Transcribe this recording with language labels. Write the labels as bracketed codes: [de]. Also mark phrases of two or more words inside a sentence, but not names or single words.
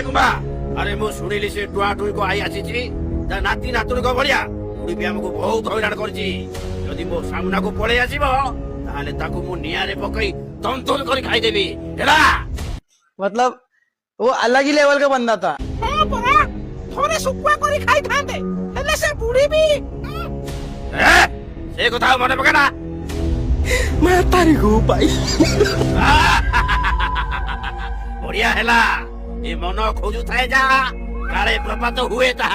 [or] ବା ଆରେ ମୁଁ ଶୁଣିଲି ସେ ଟୁଆ ଟୁଇଁକୁ ଆଇ ଆସିଛି ତା ନାତି ନାତୁଣୀଙ୍କ ଭଳିଆ ବୁଢୀ ବି ଆମକୁ ବହୁତ ହଇରାଣ କରିଛି। ଯଦି ମୋ ସାମ୍ନାକୁ ପଳେଇ ଆସିବ ତାହେଲେ ତାକୁ ମୁଁ ନିଆଁରେ ପକେଇ ତନ୍ତୁଲ କରି ଖାଇଦେବି ହେଲା। [hi] मतलब वो अलग ही लेवल का बंदा था। [or] ଥରେ ଶୁଖୁଆ କରି ଖାଇଥାନ୍ତେ ହେଲେ ସେ ବୁଢୀ ବି ସେ କଥା ଆଉ ମନେ ପକେନା। ମାତାରିକୁ ପାଇ ବଢିଆ ହେଲା ଏ ମନ ଖୋଜୁଥାଏ ଯାହା କାଳେ ପ୍ରପାତ ହୁଏ ତାହା।